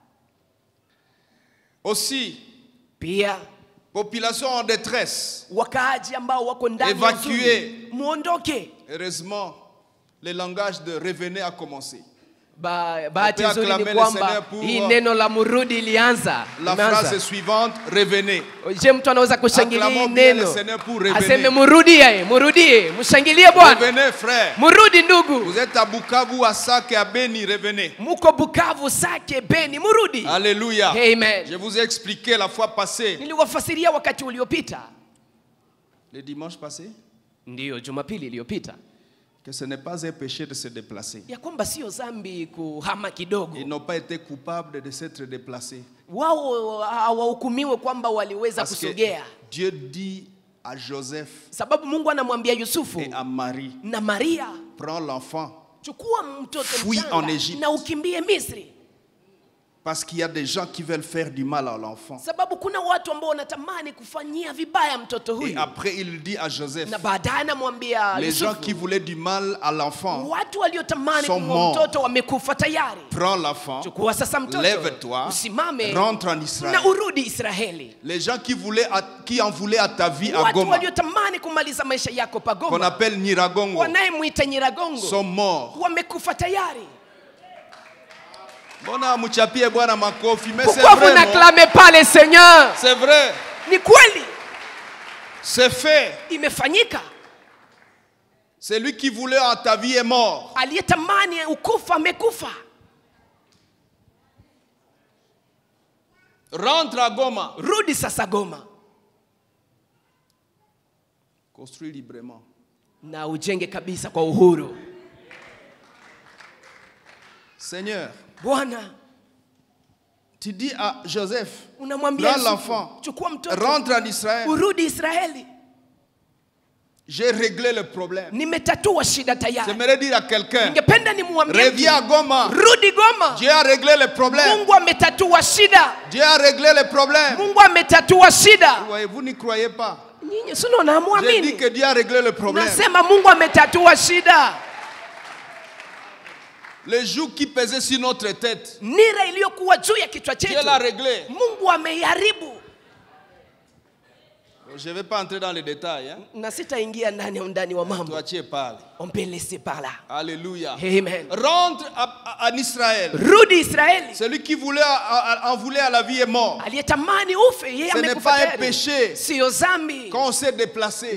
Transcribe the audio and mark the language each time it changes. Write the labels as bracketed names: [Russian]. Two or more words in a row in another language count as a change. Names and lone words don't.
[French] Aussi, [Swahili] pia [French] population en détresse. [Swahili] Wakaaji ambao wako ndani [French] évacués. [Swahili] Muondoke. [French] Heureusement, le langage de revenez a commencé. [Swahili] Bahati nzuri ni kwamba hii neno la murudi ilianza. [French] La phrase suivante, revenez. Je, [Swahili] mtu anaweza kushangilia neno? Aseme murudie, murudie, mshangilie Bwana. [French] Revenez frère. [Swahili] Murudi ndugu. [French] Vous êtes à Bukavu, à Sake, à Beni, revenez. [Swahili] Muko Bukavu, Sake, Beni, murudi. [French] Alléluia. Amen. Je vous ai expliqué la fois passée. [Swahili] Niliwafasiria wakati uliopita. [French] Le dimanche passé? [Swahili] Ndio, Jumapili iliyopita. [French] Que ce n'est pas un péché de se déplacer. [Swahili] Ya kwamba sio dhambi kuhama kidogo. [French] Ils n'ont pas été coupables de s'être déplacés. [Swahili] Wao hawahukumiwe kwamba waliweza kusogea. [French] Dieu dit à Joseph [Swahili] sababu Mungu anamwambia Yusufu [French] et à Marie, [Swahili] na Maria, [French] prends l'enfant, [Swahili] chukua mtoto mchanga na ukimbie Misri. [French] Parce qu'il y a des gens qui veulent faire du mal à l'enfant. [Swahili] Sababu kuna watu ambao wanatamani kufanyia vibaya mtoto huyu. [French] Et après il dit à Joseph, [Swahili] na baadaye anamwambia [French] les [Swahili] Yusufu, [French] gens qui voulaient du mal à l'enfant, [Swahili] watu waliotamani kumua mtoto wamekufa tayari. [French] Prends l'enfant, [Swahili] chukua sasa mtoto, [French] lève-toi, [Swahili] usimame, [French] rentre en Israël. [Swahili] Na urudi Israeli. [French] Les gens qui en voulaient à ta vie à [Swahili] watu Goma, waliotamani kumaliza maisha yako pa Goma, [French] qu'on appelle Nyiragongo, [Swahili] wanayemuita Nyiragongo, [French] sont morts. [Swahili] Wamekufa tayari. Bona mchapie Bwana makofi, [French] mais c'est vrai. Pourquoi vous n'acclamez pas le Seigneur? C'est vrai. [Swahili] Ni kweli. [French] C'est fait. [Swahili] Imefanyika. [French] Celui qui voulait en ta vie est mort. [Swahili] Aliyetamani ukufa amekufa. [French] Rentre à Goma. [Swahili] Rudi sasa Goma. [French] Construis librement. [Swahili] Na ujenge kabisa kwa uhuru. [French] Seigneur, [Swahili] Bwana, [French] tu dis à Joseph, [Swahili] unamwambia [French] prends l'enfant, rentre en Israël. [Swahili] Urudi Israeli. [French] J'ai réglé le problème. [Swahili] Nimetatua shida tayari. [French] J'aimerais dire à quelqu'un, [Swahili] ningependa nimwambie, [French] reviens à Goma. [Swahili] Rudi Goma. [French] Dieu a réglé le problème. [Swahili] Mungu ametatua shida. [French] Dieu a réglé le problème. [Swahili] Mungu ametatua shida. [French] Vous n'y croyez pas. [Swahili] Nyinyi sio naamini. [French] J'ai dit que Dieu a réglé le problème. [Swahili] Nasema Mungu ametatua shida. [French] Le joug qui pesait sur notre tête, [Swahili] nira iliyokuwa juu ya kichwa chetu, [French] Dieu l'a réglé. [Swahili] Mungu ameiharibu. [French] Je ne vais pas entrer dans les détails. Hein? Toi, tu es parlé. On peut laisser par là. Alléluia. Amen. Rentre en Israël. Celui qui en voulait à la vie est mort. Ce n'est pas un péché quand on s'est déplacé.